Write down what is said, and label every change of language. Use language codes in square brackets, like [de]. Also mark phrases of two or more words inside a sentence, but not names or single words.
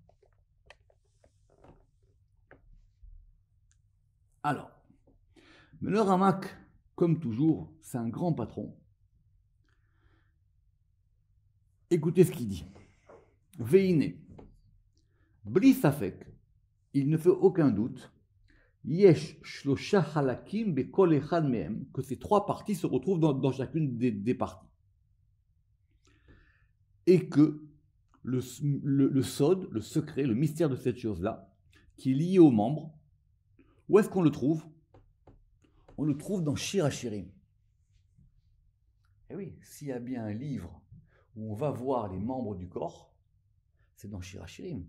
[fr] Alors, mais le Ramak, comme toujours, c'est un grand patron. Écoutez ce qu'il dit. [he] ואין, בלי ספק, [fr] il ne fait aucun doute, [he] יש שלושה חלקים בכל אחד מהם, [fr] que ces 3 parties se retrouvent dans chacune des parties. Et que le sod, le secret, le mystère de cette chose-là, qui est lié aux membres. Où est-ce qu'on le trouve? On le trouve dans Shir HaShirim. Et oui, s'il y a bien un livre où on va voir les membres du corps, c'est dans Shir HaShirim.